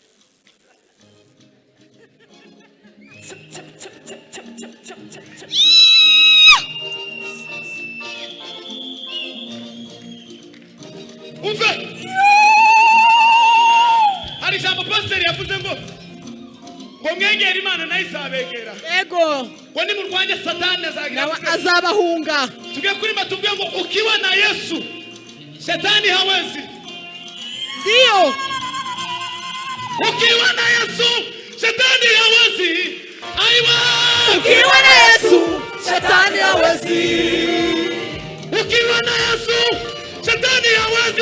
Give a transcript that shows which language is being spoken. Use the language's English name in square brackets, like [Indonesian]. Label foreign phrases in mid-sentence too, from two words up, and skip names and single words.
[Kinyarwanda] Umve. Hari jambo pastor yavuze ngo mwegera Imana nayo izabegera. Ego. Ngo ni murwanye Satani azabahunga. Tugiye kurimba tuvuge ngo [Swahili] ukiwa na Yesu Shetani hawezi. Ndio. Ukiwa na Yesu Shetani hawezi. Aiwa. Ukiwa na Yesu Shetani hawezi. Ukiwa na Yesu Shetani hawezi.